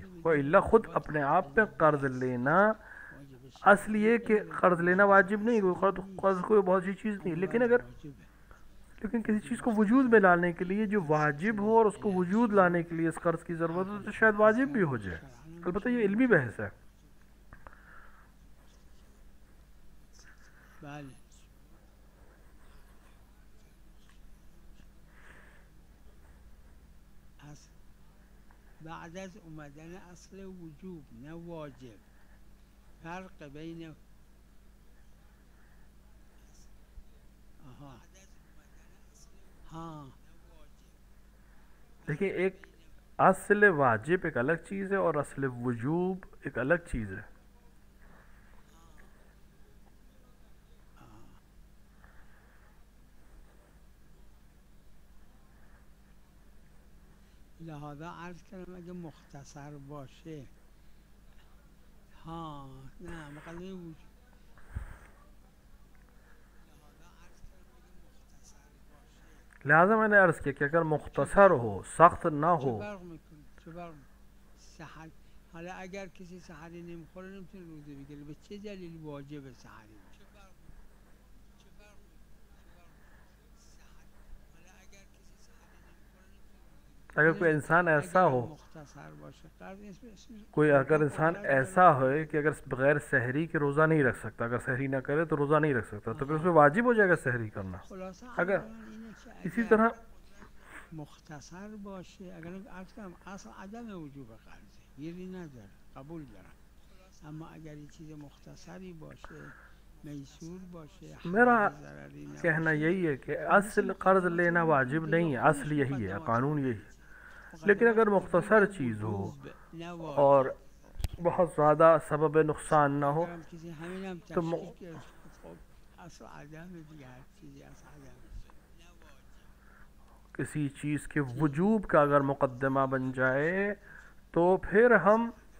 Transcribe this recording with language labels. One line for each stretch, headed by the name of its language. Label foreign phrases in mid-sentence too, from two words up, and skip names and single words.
Urdu: وہ اِلّا خود اپنے آپ میں قرض لینا، اصل یہ کہ قرض لینا واجب نہیں، قرض کوئی بہت سی چیز نہیں، لیکن کسی چیز کو وجود میں لانے کے لیے جو واجب ہو اور اس کو وجود لانے کے لیے اس قرض کی ضرورت ہو، تو شاید واجب بھی ہو جائے. البتہ یہ علمی بحث ہے.
Persian: بعد از اومدن اصل وجوب نه واجب، فرق بین हाँ
Urdu: دیکھیے، ایک اصل واجب ایک الگ چیز ہے اور اصل وجوب ایک الگ چیز ہے.
Persian: لحاظا عرض کردم اگه مختصر باشه हाँ نه مقدمه وجود
Urdu: لہٰذا میں نے عرض کیا کہ اگر مختصر ہو، سخت نہ ہو,
Persian: حالا اگر کسی سحری نمیخوره نمیتونه روزه بگیره، به چه دلیل واجب سحری باشه؟
Urdu: اگر کوئی انسان ایسا ہو، کوئی اگر انسان ایسا ہو کہ اگر بغیر سحری کے روزہ نہیں رکھ سکتا، اگر سحری نہ کرے تو روزہ نہیں رکھ سکتا، تو پھر اس میں واجب ہو جائے گا سحری کرنا. اگر اسی طرح
Persian: مختصر باشه، اگر عرض کنم اصل عدم وجوب قرضه گیری نداره، قبول دارم، اما اگر یه چیز مختصری باشه میسور باشه
Urdu: میرا کہنا یہی ہے کہ اصل قرض لینا واجب نہیں ہے، اصل یہی ہے، قانون یہی ہے. لیکن اگر مختصر چیز ہو اور بہت زیادہ سبب نقصان نہ ہو تو کسی چیز کے وجوب کا اگر مقدمہ بن جائے تو پھر ہم